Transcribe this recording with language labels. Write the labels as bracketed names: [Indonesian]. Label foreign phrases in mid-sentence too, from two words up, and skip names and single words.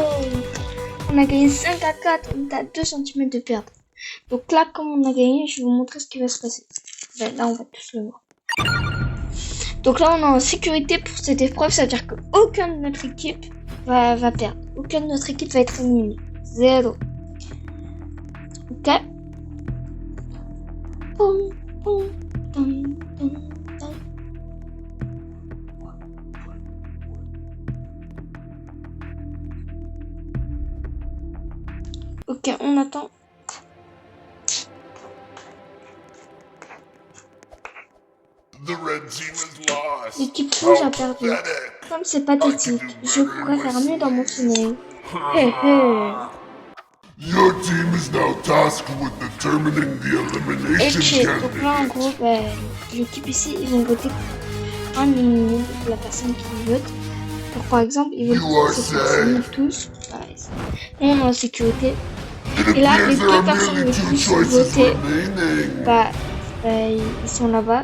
[French] On a gagné 5 à 4, on est à 2 cm de perdre. Donc là, comme on a gagné, je vais vous montrer ce qui va se passer. Ben, là, on va tous le voir. Donc là, on est en sécurité pour cette épreuve, ça veut dire qu'aucun de notre équipe va perdre. Aucun de notre équipe va être éliminé. 0. Ok. Poum, poum, poum, poum, poum. Ok, on attend. L'équipe rouge a perdu. Comme c'est pathétique, je pourrais faire mieux dans mon sommeil. Hé hé. [English] Your team is now tasked with determining the elimination [French] Ok, donc là en gros, l'équipe ici, ils vont voter pour un éliminé, la personne qui vote. Donc par exemple, ils votent cette personne tous. Voilà, on est en sécurité. Et là, les deux personnes les plus votées, ils sont là-bas.